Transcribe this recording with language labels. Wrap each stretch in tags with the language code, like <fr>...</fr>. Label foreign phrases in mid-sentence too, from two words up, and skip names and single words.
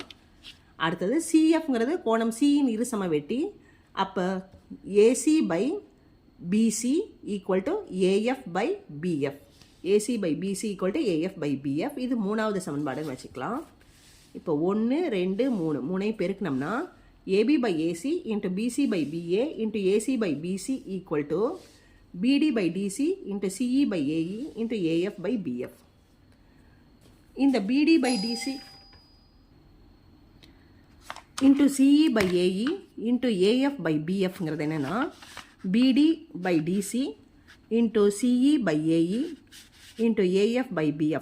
<ta>அடுத்தது CFங்கிறது கோணம் Cயின் இரு சமவெட்டி. அப்போ AC/BC = AF/BF. AC/BC = AF/BF. இது மூணாவது சமன்பாடுன்னு வச்சுக்கலாம். இப்போ 1 2 3 மூணையும் பெருக்கணும்னா AB/AC × BC/BA × AC/BC = BD/DC × CE/AE × AF/BF. இந்த BD/DC × CE/AE × AF/BFங்கிறது என்னென்னா BD/DC × CE/AE × AF/BF.</ta>